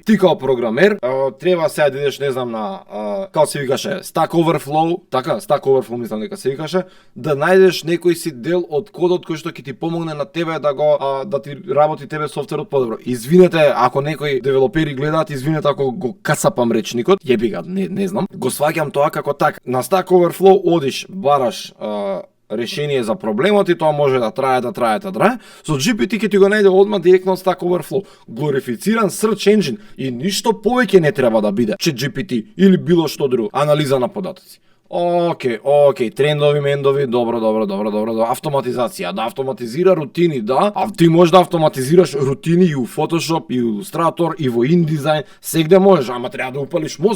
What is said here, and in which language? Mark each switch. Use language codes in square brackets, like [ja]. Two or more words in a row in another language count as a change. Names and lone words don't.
[mk] Ти као програмер треба сега да идеш, не знам, на како се викаше, Stack Overflow, така, Stack Overflow мислам дека се викаше, да најдеш некој си дел од кодот кој што ќе ти помогне на тебе да ти работи тебе софтверот подобро. Извинете ако некои девелопери гледаат, извинете ако го касапам речникот, јеби ga, не знам. Го сваќам тоа како така. На Stack Overflow одиш, бараш решение за проблемот и тоа може да трае. Со GPT ќе ти го најде одма директно од Stack Overflow. Глорифициран [en] search engine [mk] и ништо повеќе не треба да биде ChatGPT или било што друго. Анализа на податоци. Океј, трендови, мендови, добро. Автоматизација, да автоматизира рутини, да. А ти можеш да автоматизираш рутини и у Photoshop, и у Illustrator, и во InDesign, сегде можеш, ама треба да упалиш мозок.